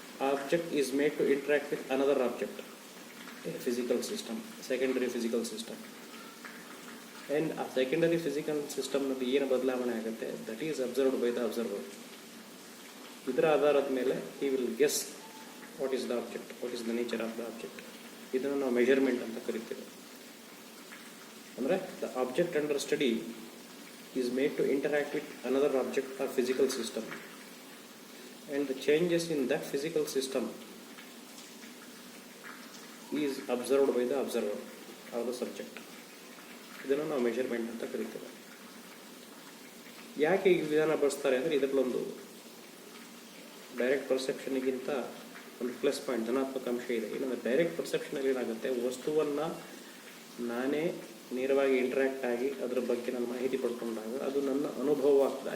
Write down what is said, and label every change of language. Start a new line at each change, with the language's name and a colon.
English: Object is made to interact with another object, a physical system, secondary physical system. And ಆ secondary physical ಸಿಸ್ಟಮ್ನಲ್ಲಿ
Kannada: ಏನು ಬದಲಾವಣೆ ಆಗುತ್ತೆ,
English: That is observed by the observer.
Kannada: ಇದರ ಆಧಾರದ ಮೇಲೆ
English: He will guess what is the object, what is the nature of the object.
Kannada: ಇದನ್ನು ನಾವು ಮೆಜರ್ಮೆಂಟ್ ಅಂತ ಕರಿತೇವೆ.
English: ಅಂದರೆ the object under study is made to interact with another object or physical system, and the changes in that physical system is observed by the observer or the subject.
Kannada: ಇದನ್ನು ನಾವು measurement ಅಂತ ಕರಿತೇವೆ. ಯಾಕೆ ಈ ವಿಧಾನ ಬಳಸ್ತಾರೆ ಅಂದರೆ, ಇದರಲ್ಲೊಂದು ಡೈರೆಕ್ಟ್ ಪರ್ಸೆಪ್ಷನ್ಗಿಂತ ಒಂದು ಪ್ಲಸ್ ಪಾಯಿಂಟ್, ಧನಾತ್ಮಕ ಅಂಶ ಇದೆ. ಇನ್ನೊಂದು ಡೈರೆಕ್ಟ್ ಪರ್ಸೆಪ್ಷನಲ್ಲಿ ಏನಾಗುತ್ತೆ, ವಸ್ತುವನ್ನು ನಾನೇ ನೇರವಾಗಿ ಇಂಟ್ರ್ಯಾಕ್ಟ್ ಆಗಿ ಅದರ ಬಗ್ಗೆ ನಾನು ಮಾಹಿತಿ ಪಡ್ಕೊಂಡಾಗ ಅದು ನನ್ನ ಅನುಭವ ಆಗ್ತದೆ.